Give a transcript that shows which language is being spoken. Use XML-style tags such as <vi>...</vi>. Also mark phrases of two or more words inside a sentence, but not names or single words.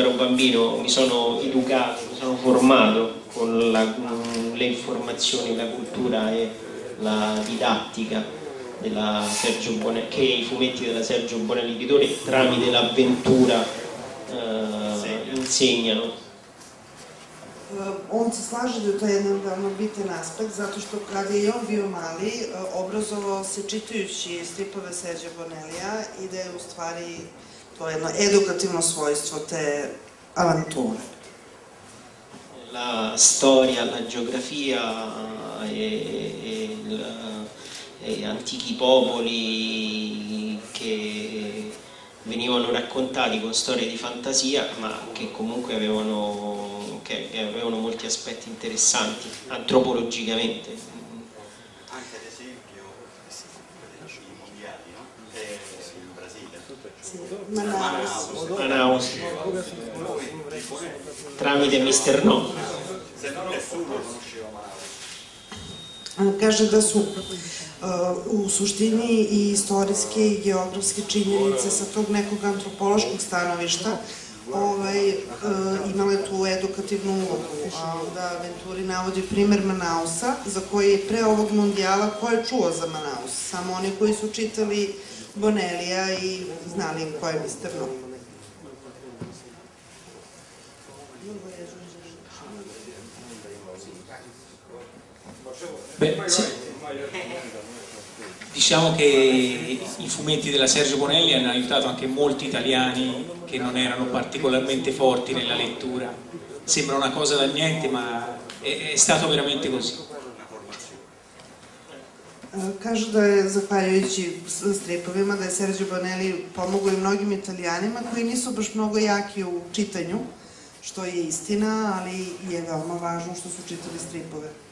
<it>ero bambino mi sono educato, mi sono formato con le informazioni, la cultura e la didattica della Sergio Bonelli, che i fumetti della Sergio Bonelli Editore tramite l'avventura insegnano.</it> <sr>On se slaže da je to jedan veoma bitan aspekt, zato što kada je on bio mali, obrazovao se čitajući stripove Sergio Bonellija i da je u stvari to jedno edukativno svojstvo te avanture.</sr> <it>La storia, la geografia e antichi popoli che venivano raccontati con storie di fantasia, ma che comunque avevano molti aspetti interessanti antropologicamente. Anche ad esempio dei cibi mondiali, no? In Brasile. Manaus. Tramite Mr. No. Se no nessuno conosceva Manaus.</it> <sr>Kaže da su u suštini i istorijske i geografske činjenice sa tog nekog antropološkog stanovišta imale tu edukativnu ulogu. Da Venturi navodi primer Manausa, za koji je pre ovog mundijala, ko je čuo za Manaus? Samo oni koji su čitali Bonellija i znali im ko je Mr. No.</sr> <it>Beh, sì. Diciamo che i fumetti della Sergio Bonelli hanno aiutato anche molti italiani che non erano particolarmente forti nella lettura. Sembra una cosa da niente, ma è stato veramente così.</it> <sr>Kažu da je zahvaljujući stripovima da je Sergio Bonelli pomogao i mnogim Italijanima koji nisu baš mnogo jaki u čitanju, što je istina, ali je veoma važno što su čitali stripove.</sr>